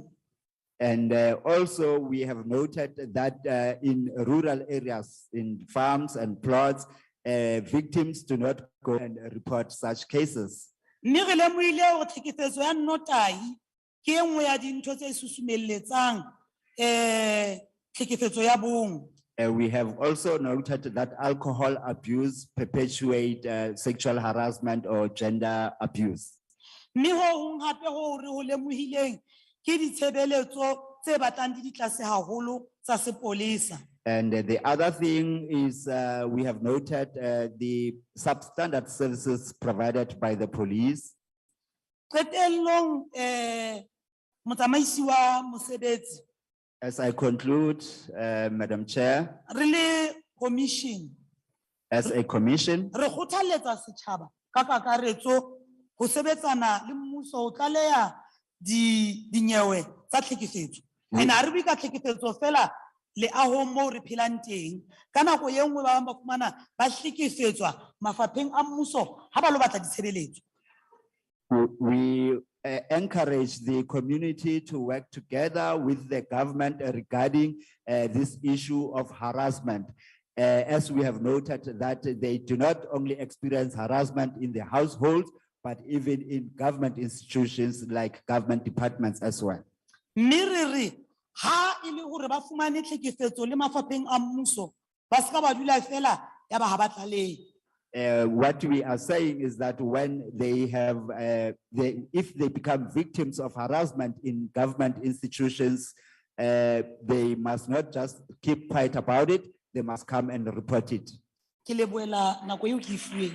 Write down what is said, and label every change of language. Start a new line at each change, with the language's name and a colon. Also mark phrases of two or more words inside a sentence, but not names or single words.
English: And also we have noted that in rural areas, in farms and plots, victims do not go and report such cases.
Southern Sotho: Mme re lemohile hore tlhekefetso ya nnotahi ke e nngwe ya dintho tse susumelletsang tlhekefetso ya bong.
English: We have also noted that alcohol abuse perpetuate sexual harassment or gender abuse.
Southern Sotho: Mme ho hong hape ho re ho lemohileng ke ditshebeletso tse batlang di tlase haholo tsa sepolesa.
English: And the other thing is we have noted the substandard services provided by the police.
Southern Sotho: Qetellong motsamaisi wa mosebetsi
English: As I conclude, Madam Chair,
Southern Sotho: re le commission
English: as a commission,
Southern Sotho: re kgothaletsa setjhaba ka kakaretso ho sebetsana le mmuso ho tlaleha dinyewe tsa tlhekefetso. And ha re bua ka tlhekefetso fela le ahong moo re phelang teng. Ka nako e nngwe ba bang ba fumana ba hlekefetswa mafapheng a mmuso ha ba lo batla ditshebeletso.
English: we encourage the community to work together with the government regarding this issue of harassment. As we have noted that they do not only experience harassment in their households, but even in government institutions like government departments as well.
Southern Sotho: Mme re ha e le hore ba fumane tlhekefetso le mafapheng a mmuso ba ska ba dula fela ya ba ha ba tlalehe.
English: What we are saying is that when they have, if they become victims of harassment in government institutions, they must not just keep quiet about it, they must come and report it.
Southern Sotho: Ke lebohela nako eo ke e fuweng.